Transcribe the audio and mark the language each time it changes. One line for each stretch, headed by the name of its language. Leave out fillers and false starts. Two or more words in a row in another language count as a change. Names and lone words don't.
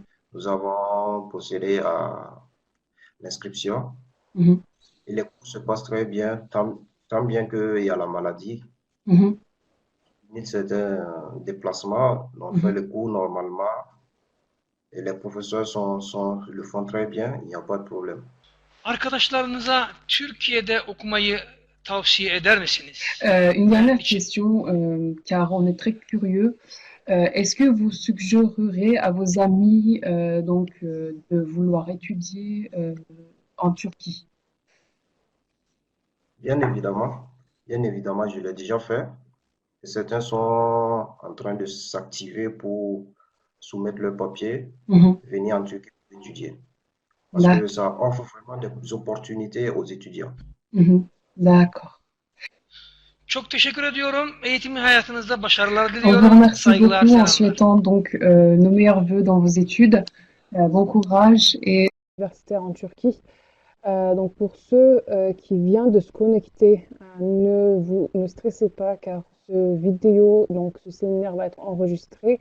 French: Nous avons procédé à l'inscription mhm, et les cours se passent très bien, tant bien qu'il y a la maladie. mhm, Ni certains déplacements, on fait mhm. les cours normalement et les professeurs le font très bien, il n'y a pas de problème.
Turkish: Arkadaşlarınıza Türkiye'de okumayı tavsiye eder misiniz?
French: Une
Turkish: Ve
French: dernière
Turkish: niçin?
French: question, car on est très curieux. Est-ce que vous suggérerez à vos amis de vouloir étudier en Turquie? Bien évidemment, bien évidemment, je l'ai déjà fait. Et certains sont en train de s'activer pour soumettre leurs papiers, Mhm. venir en Turquie pour étudier. Parce que D'ac- ça offre vraiment des opportunités aux étudiants. mhm. D'accord.
Turkish: Çok teşekkür ediyorum. Eğitimi hayatınızda başarılar
French: On vous
Turkish: diliyorum.
French: remercie
Turkish: Saygılar,
French: beaucoup en
Turkish: selamlar.
French: souhaitant nos meilleurs vœux dans vos études. Bon courage et universitaire en Turquie. Donc pour ceux qui viennent de se connecter, ne stressez pas car ce séminaire va être enregistré.